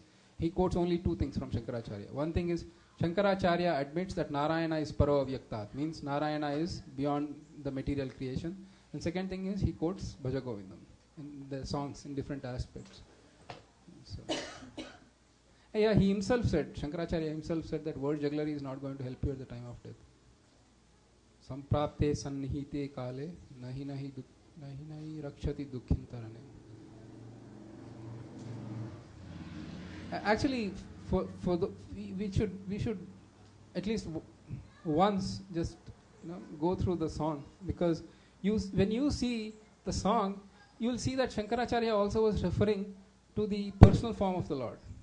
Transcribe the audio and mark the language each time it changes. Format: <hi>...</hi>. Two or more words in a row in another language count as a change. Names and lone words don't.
<en>He quotes only 2 things from Shankaracharya. One thing is, Shankaracharya admits that Narayana is</en> <sa>Paro Avyaktat,</sa> <en>means Narayana is beyond the material creation. And second thing is, he quotes Bhaja Govindam in the songs in different aspects. So, he himself said, Shankaracharya himself said that word jugglery is not going to help you at the time of death.</en> <sa>Samprapte sannihite kale nahi nahi rakshati dukkhintarane.</sa> <en>Actually, we should at least once just go through the song, because when you see the song, you will see that Shankaracharya also was referring to the personal form of the Lord.</en>